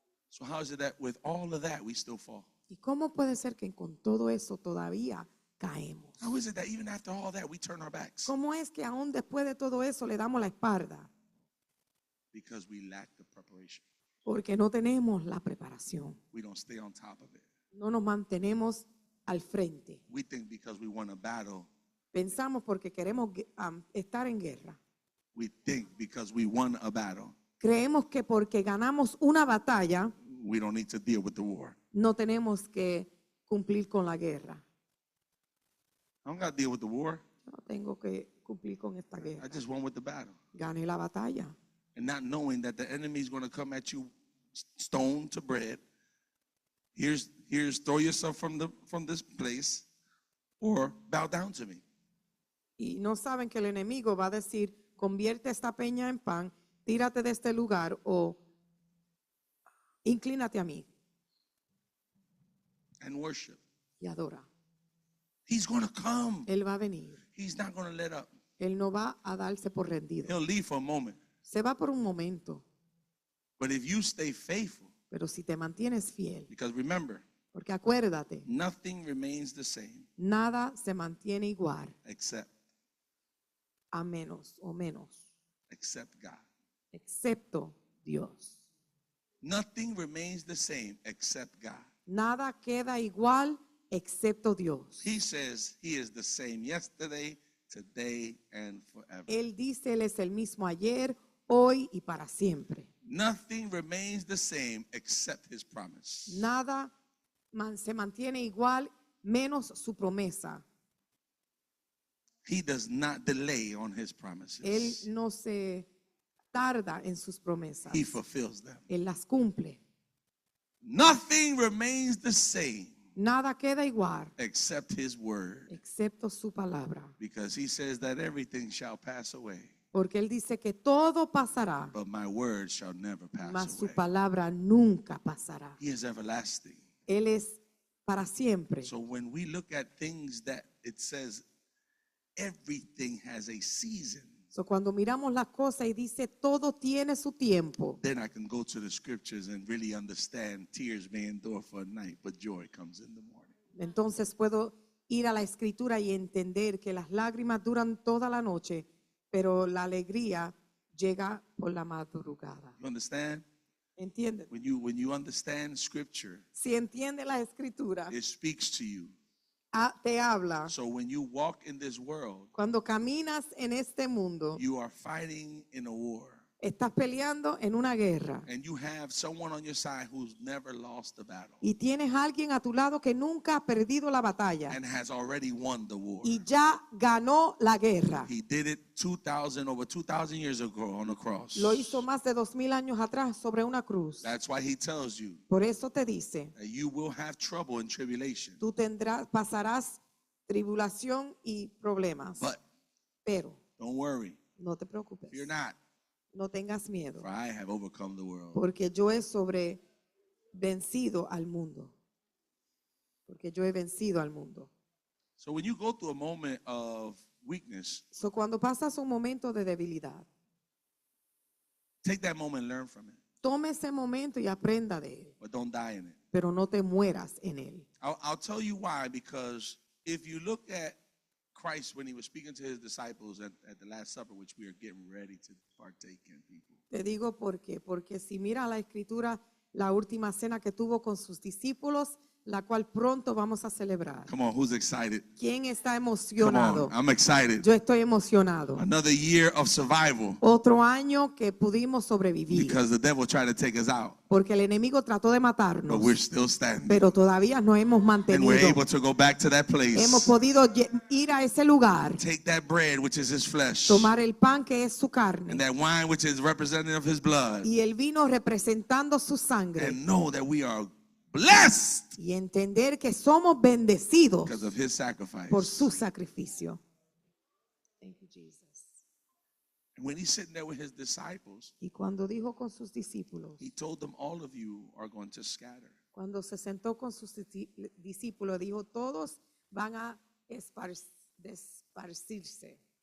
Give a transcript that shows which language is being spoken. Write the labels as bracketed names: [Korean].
[English] So how is it that with all of that we still fall? [Spanish] ¿Y cómo puede ser que con todo eso todavía caemos? [English] How is it that even after all that we turn our backs? [Spanish] ¿Cómo es que aún después de todo eso le damos la espalda? [English] Because we lack the preparation. [Spanish] Porque no tenemos la preparación. [English] We don't stay on top of it. [Spanish] No nos mantenemos al frente. [English] We think because we won a battle, [Spanish] Pensamos porque queremos estar en guerra. [English] we think because we won a battle, [Spanish] Creemos que porque ganamos una batalla [English] we don't need to deal with the war. [Spanish] no tenemos que cumplir con la guerra. [English] I don't got to deal with the war. [Spanish] Yo no tengo que cumplir con esta [English] I [Spanish] guerra. [English] just won with the battle. [Spanish] Gané la batalla. [English] And not knowing that the enemy is going to come at you stone to bread. Here's throw yourself from this place or bow down to me. [Spanish] Y no saben que el enemigo va a decir, convierte esta peña en pan, tírate de este lugar o inclínate a mí [English] And worship. [Spanish] y adora. [English] He's going to come. [Spanish] Él va a venir. [English] He's not going to let up. [Spanish] Él no va a darse por rendido. [English] He'll leave for a moment. [Spanish] Se va por un momento, [English] But if you stay faithful, [Spanish] pero si te mantienes fiel, [English] because remember, [Spanish] porque acuérdate, [English] nothing remains the same [Spanish] nada se mantiene igual [English] except [Spanish] a menos o menos, [English] God. [Spanish] excepto Dios. [English] Nothing remains the same except God. [Spanish] Nada queda igual excepto Dios. [English] He says he is the same yesterday, today, and forever. [Spanish] Él dice, Él es el mismo ayer, hoy y para siempre. [English] Nothing remains the same except his promise. [Spanish] Nada se mantiene igual menos su promesa. [English] He does not delay on his [Spanish] Él [English] promises. [Spanish] no se tarda en sus promesas. [English] He fulfills them. [Spanish] Él las cumple. [English] Nothing remains the same [Spanish] Nada queda igual [English] except his word, [Spanish] excepto su palabra. [English] because he says that everything shall pass away, [Spanish] Porque Él dice que todo pasará, [English] but my word shall never [Spanish] mas [English] pass [Spanish] su [English] away. [Spanish] palabra nunca pasará. [English] He is everlasting. [Spanish] Él es para siempre. [English] So when we look at things that it says everything has a season, [Spanish] So, cuando miramos las cosas y dice todo tiene su tiempo, [English] then I can go to the scriptures and really understand tears may endure for a night, but joy comes in the morning. [Spanish] entonces puedo ir a la escritura y entender que las lágrimas duran toda la noche, pero la alegría llega por la madrugada. [English] You understand? [Spanish] ¿Entienden? [English] When you understand scripture, [Spanish] Si entiende la escritura, [English] it speaks to you. [Spanish] te habla. [English] So when you walk in this world, [Spanish] Cuando caminas en este mundo, [English] you are fighting in a war. [Spanish] estás peleando en una guerra [English] And you have someone on your side who's never lost a battle [Spanish] y tienes a alguien a tu lado que nunca ha perdido la batalla [English] and has already won the war. [Spanish] y ya ganó la guerra. [English] He did it over 2,000 years ago on the cross. [Spanish] Lo hizo más de 2000 años atrás sobre una cruz. [English] That's why he tells you [Spanish] Por eso te dice, [English] that you will have trouble and tribulation. [Spanish] tú pasarás tribulación y problemas, [English] But [Spanish] pero [English] don't worry, [Spanish] no te preocupes, [English] fear not, [Spanish] no tengas miedo, [English] for I have overcome the world. [Spanish] porque yo he vencido al mundo, porque yo he vencido al mundo. [English] So when you go through a moment of weakness, [Spanish] So, cuando pasas un momento de debilidad, [English] take that moment and learn from it, [Spanish] tome ese momento y aprenda de él, [English] but don't die in it. [Spanish] pero no te mueras en él. [English] I'll tell you why, because if you look at Christ when he was speaking to his disciples at the Last Supper, which we are getting ready to partake in, people. [Spanish] Te digo por qué, porque si mira la escritura, la última cena que tuvo con sus discípulos, la cual pronto vamos a celebrar. [English] Come on, who's excited? [Spanish] ¿Quién está [English] Come [Spanish] emocionado? [English] on, I'm excited. [Spanish] Yo estoy emocionado. [English] Another year of survival, [Spanish] Otro año que pudimos sobrevivir, [English] because the devil tried to take us out, [Spanish] porque el enemigo trató de [English] but [Spanish] matarnos, [English] we're still standing. [Spanish] pero todavía nos hemos [English] And we're [Spanish] mantenido. [English] able to go back to that [Spanish] Hemos [English] place, [Spanish] podido ir a ese lugar, [English] take that bread, which is his flesh, [Spanish] tomar el pan que es su [English] and [Spanish] carne [English] that wine, which is representative of his blood, [Spanish] y el vino representando su sangre, [English] and know that we are blessed [Spanish] y entender que somos bendecidos [English] because of his sacrifice. [Spanish] por su sacrificio. [English] Thank you, Jesus. And when he's sitting there with his disciples, [Spanish] Y cuando dijo con sus discípulos, [English] he told them, all of you are going to scatter. [Spanish] cuando se sentó con sus discípulos, dijo, todos van a esparcirse.